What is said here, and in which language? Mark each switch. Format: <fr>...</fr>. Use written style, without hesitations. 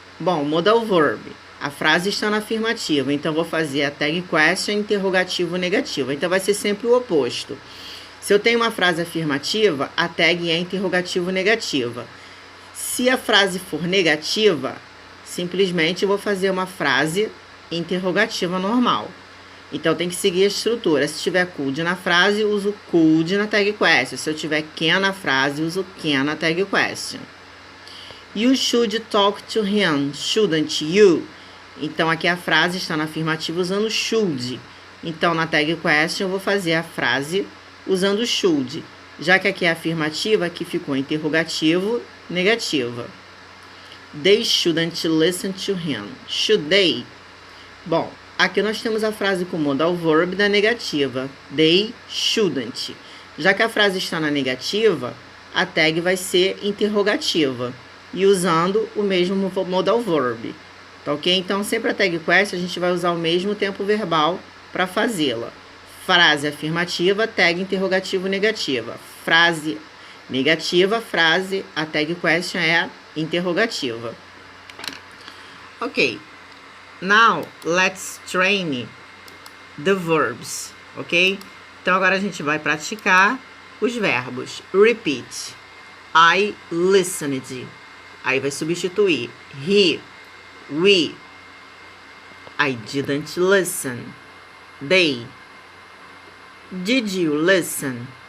<pt>Bom, modal verb. A frase está na afirmativa, então vou fazer a tag question interrogativo negativo. Então, vai ser sempre o oposto. Se eu tenho uma frase afirmativa, a tag é interrogativo negativa. Se a frase for negativa, simplesmente eu vou fazer uma frase interrogativa normal. Então, tem que seguir a estrutura. Se tiver could na frase, uso could na tag question. Se eu tiver can na frase, uso can na tag question.</pt> <en>You should talk to him, shouldn't you?</en> <pt>Então, aqui a frase está na afirmativa usando should. Então, na tag question, eu vou fazer a frase usando should. Já que aqui é afirmativa, aqui ficou interrogativo negativa.</pt> <en>They shouldn't listen to him. Should they?</en> <pt>Bom, aqui nós temos a frase com modal verb da negativa.</pt> <en>They shouldn't.</en> <pt>Já que a frase está na negativa, a tag vai ser interrogativa. E usando o mesmo modal verb. Tá ok? Então, sempre a tag question a gente vai usar o mesmo tempo verbal para fazê-la. Frase afirmativa, tag interrogativo negativa. Frase negativa, frase, a tag question é interrogativa. Ok.</pt> <en>Now, let's train the verbs. Ok?</en> <pt>Então, agora a gente vai praticar os verbos.</pt> <en>Repeat. I listened.</en> <pt>Aí vai substituir</pt> <en>he, we. I didn't listen. They. Did you listen?</en>